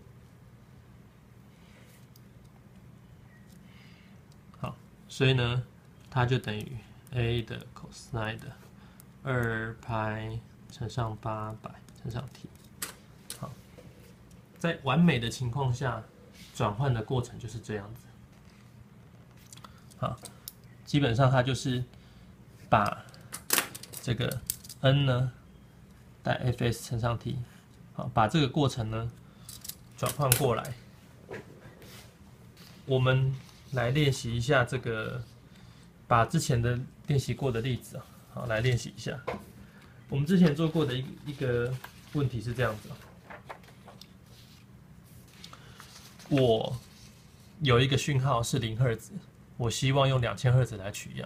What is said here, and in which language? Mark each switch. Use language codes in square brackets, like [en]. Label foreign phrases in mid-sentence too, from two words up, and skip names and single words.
[zh] 好，所以呢，它就等於 a 的 cosine 的2派乘上800乘上 t。好，在完美的情況下，轉換的過程就是這樣子。好，基本上它就是把這個 n 呢帶 fs 乘上 t， 好，把這個過程呢轉換過來。我們來練習一下這個，把之前的練習過的例子啊，好，來練習一下。我們之前做過的一個問題是這樣子啊，我有一個訊號是0赫茲，我希望用2000赫茲來取樣。